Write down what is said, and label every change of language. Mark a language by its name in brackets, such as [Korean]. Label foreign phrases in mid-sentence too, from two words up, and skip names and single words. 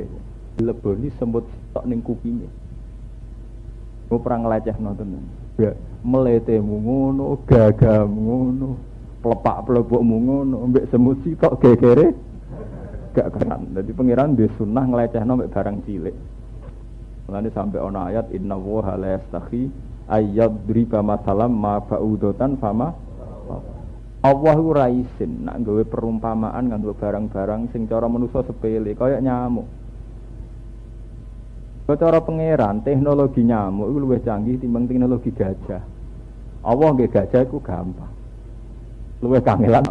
[Javanese] Leboni semut sitok ning kupinge. Kok perang nglecehno tenan. Ya, mletemu ngono, gagamu ngono, plepak-plepukmu ngono, mbek semut sitok gegere gak keren. Dadi pangeran duwe sunah nglecehno mbek barang cilik. Mulane sampai ana ayat [Arabic] inna wa la yastahi ayyadriba masalam ma ba'udatan fama [Javanese] Allah ora isin nak gawe perumpamaan nganggo barang-barang sing cara manusa sepele kaya nyamuk. Cara pangeran teknologi nyamuk iku luwih canggih timbang teknologi gajah. Allah nggih gajah iku gampang. Luwih kangelan.